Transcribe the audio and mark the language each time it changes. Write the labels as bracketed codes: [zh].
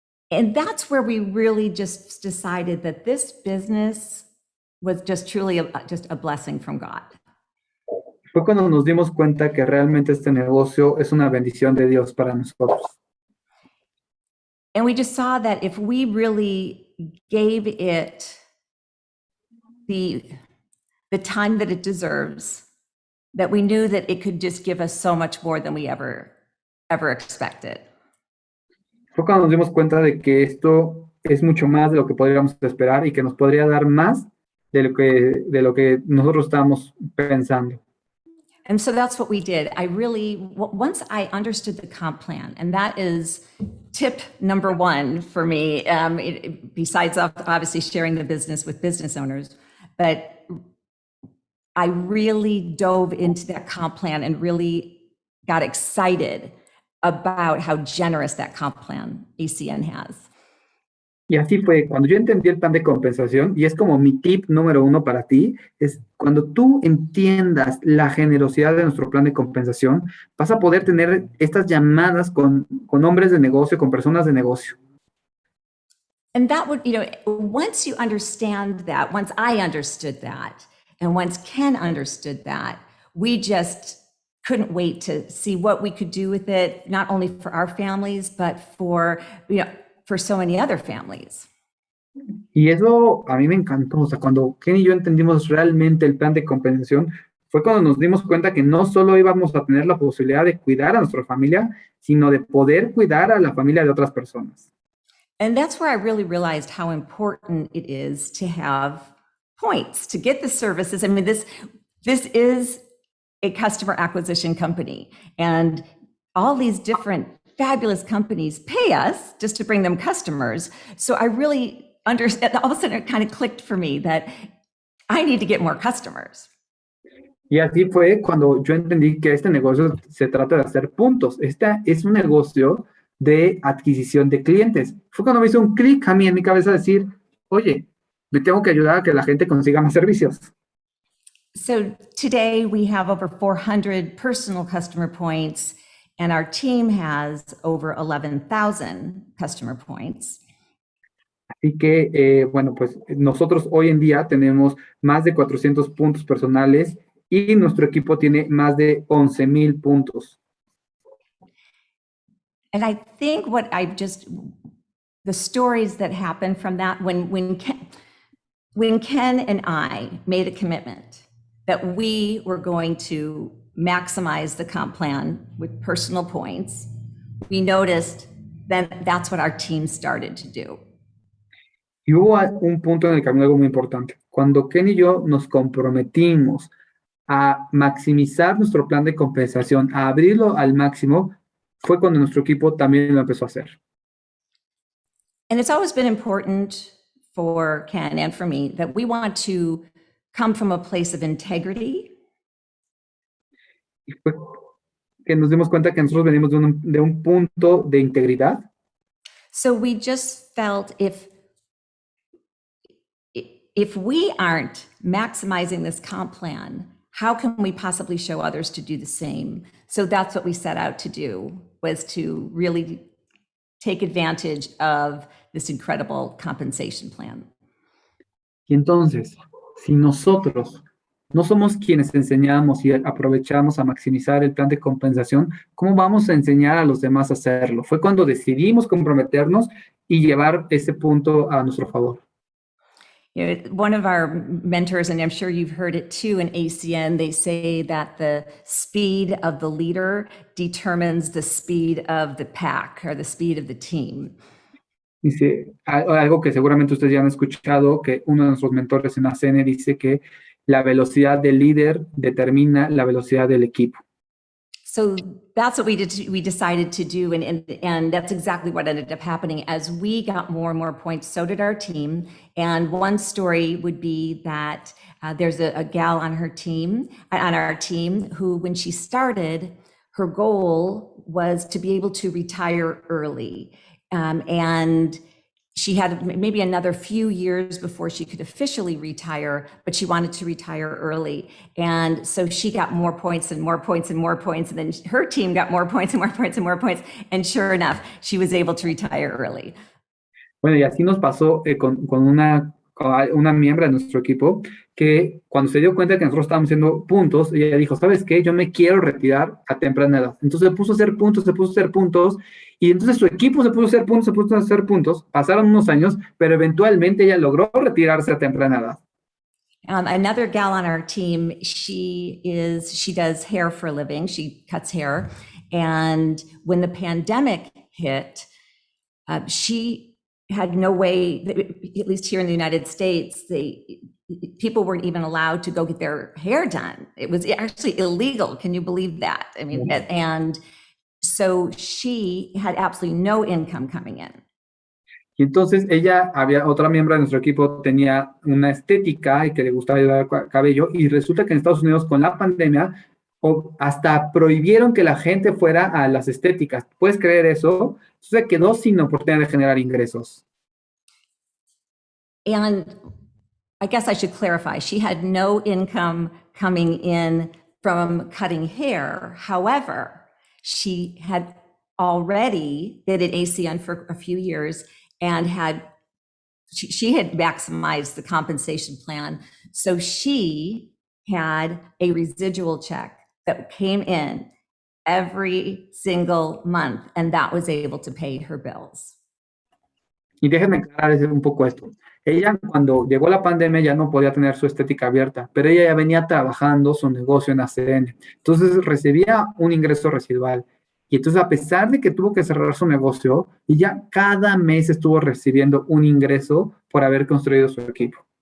[en] And that's where we really just decided that this business was just truly just a blessing from God. [es] Fue cuando nos dimos cuenta que realmente este negocio es una bendición de Dios para nosotros. [en] And we just saw that if we really gave it the time that it deserves, that we knew that it could just give us so much more than we ever expected. [es] Fue cuando nos dimos cuenta de que esto es mucho más de lo que podríamos esperar y que nos podría dar más de lo que nosotros estábamos pensando. [en] And so that's what we did. Once I understood the comp plan, and that is tip number one for me, besides obviously sharing the business with business owners, but I really dove into that comp plan and really got excited about how generous that comp plan ACN has. [es] Y así fue, cuando yo entendí el plan de compensación, y es como mi tip número 1 para ti, es cuando tú entiendas la generosidad de nuestro plan de compensación, vas a poder tener estas llamadas con hombres de negocio, con personas de negocio. [en] And that would, once you understand that, once I understood that, and once Ken understood that, we just couldn't wait to see what we could do with it, not only for our families, but for so many other families. [es] Y eso a mí me encantó, o sea, cuando Ken y yo entendimos realmente el plan de compensación, fue cuando nos dimos cuenta que no solo íbamos a tener la posibilidad de cuidar a nuestra familia, sino de poder cuidar a la familia de otras personas. [en] And that's where I really realized how important it is to have points to get the services. I mean, this is a customer acquisition company, and all these different fabulous companies pay us just to bring them customers. So I really understand, all of a sudden it kind of clicked for me that I need to get more customers. [es] Y así fue cuando yo entendí que este negocio se trata de hacer puntos. Este es un negocio de adquisición de clientes. Fue cuando me hizo un clic a mí en mi cabeza decir, oye, me tengo que ayudar a que la gente consiga más servicios. [en] So today we have over 400 personal customer points, and our team has over 11,000 customer points. [es] Así que, bueno, pues nosotros hoy en día tenemos más de 400 puntos personales y nuestro equipo tiene más de 11,000 puntos. [en] And I think the stories that happened from that, when Ken and I made a commitment that we were going to maximize the comp plan with personal points, we noticed that that's what our team started to do. [es] Y hubo un punto en el camino algo muy importante. Cuando Ken y yo nos comprometimos a maximizar nuestro plan de compensación, a abrirlo al máximo, fue cuando nuestro equipo también lo empezó a hacer. [en] And it's always been important for Ken and for me that we want to come from a place of integrity. [es] Y fue que nos dimos cuenta que nosotros venimos de un punto de integridad. [en] So we just felt if we aren't maximizing this comp plan, how can we possibly show others to do the same? So that's what we set out to do, was to really take advantage of this incredible compensation plan. [es] Y entonces, si nosotros no somos quienes enseñamos y aprovechamos a maximizar el plan de compensación, ¿cómo vamos a enseñar a los demás a hacerlo? Fue cuando decidimos comprometernos y llevar ese punto a nuestro favor. [en] You know, one of our mentors, and I'm sure you've heard it too in ACN, they say that the speed of the leader determines the speed of the pack or the speed of the team. [es] Dice algo que seguramente ustedes ya han escuchado, que uno de nuestros mentores en ACN dice que la velocidad del líder determina la velocidad del equipo. [en] So that's what we decided to do, and that's exactly what ended up happening. As we got more and more points, so did our team. And one story would be that there's a gal on our team, who, when she started, her goal was to be able to retire early, and she had maybe another few years before she could officially retire, but she wanted to retire early. And so she got more points and more points and more points. And then her team got more points and more points and more points. And sure enough, she was able to retire early. [es] Bueno, y así nos pasó con una miembro de nuestro equipo, que cuando se dio cuenta que nosotros estábamos haciendo puntos, ella dijo, ¿sabes qué? Yo me quiero retirar a temprana edad. Entonces se puso a hacer puntos, y entonces su equipo se puso a hacer puntos, pasaron unos años, pero eventualmente ella logró retirarse a temprana edad. [en] Another gal on our team, she does hair for a living, she cuts hair, and when the pandemic hit, she had no way, at least here in the United States, people weren't even allowed to go get their hair done. It was actually illegal. Can you believe that? I mean, and so she had absolutely no income coming in. [es] Y entonces otra miembro de nuestro equipo tenía una estética y que le gustaba llevar cabello, y resulta que en Estados Unidos con la pandemia hasta prohibieron que la gente fuera a las estéticas. ¿Puedes creer eso? Se quedó sin oportunidad de generar ingresos. [en] And I guess I should clarify, she had no income coming in from cutting hair. However, she had already been at ACN for a few years and she had maximized the compensation plan. So she had a residual check that came in every single month, and that was able to pay her bills. [es] Y déjenme aclarar un poco esto. Ella, cuando llegó la pandemia, ya no podía tener su estética abierta, pero ella ya venía trabajando su negocio en ACN. Entonces recibía un ingreso residual. Y entonces, a pesar de que tuvo que cerrar su negocio, ella cada mes estuvo recibiendo un ingreso por haber construido su equipo.